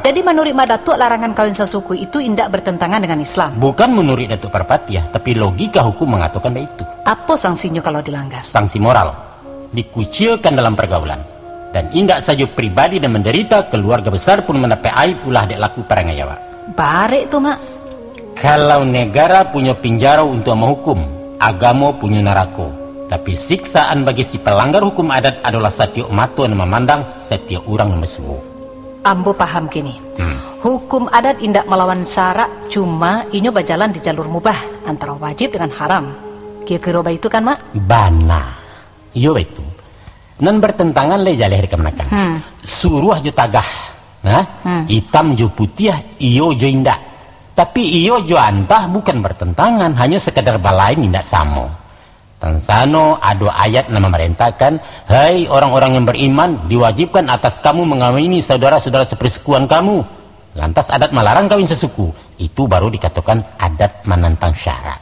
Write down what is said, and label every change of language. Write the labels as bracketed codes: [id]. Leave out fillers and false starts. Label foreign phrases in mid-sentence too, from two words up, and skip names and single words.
[id] Jadi menurut Mak Datuk larangan kawin sesuku itu indak bertentangan dengan Islam. Bukan menurut Datuk Parpatiah, tapi logika hukum mengatakan itu. Apa sanksinya kalau dilanggar? Sanksi moral, dikucilkan dalam pergaulan, dan indak saja pribadi dan menderita, keluarga besar pun mendapat aib ulah dek laku perangai Jawa. [min] Barek tuh mak. [id] Kalau negara punya penjara untuk menghukum, agama punya neraka. Tapi siksaan bagi si pelanggar hukum adat adalah setiap mata yang memandang, setiap orang yang bersuhu. [min] Ambo paham kini. [id] Hukum adat indak melawan syarak, cuma inyo berjalan di jalur mubah antara wajib dengan haram. Kira-kira itu kan mak? [min] Bana, iyo itu. Nan bertentangan le jaleh kemenakan. Suruh jo tagah, hitam jo putih, iyo jo indak. Tapi iyo jo antah bukan bertentangan, hanya sekedar balain indak sama. [id] Tansano ada ayat yang memerintahkan, hai orang-orang yang beriman, diwajibkan atas kamu mengawini saudara-saudara sepersekuan kamu. Lantas adat melarang kawin sesuku, itu baru dikatakan adat menentang syarak.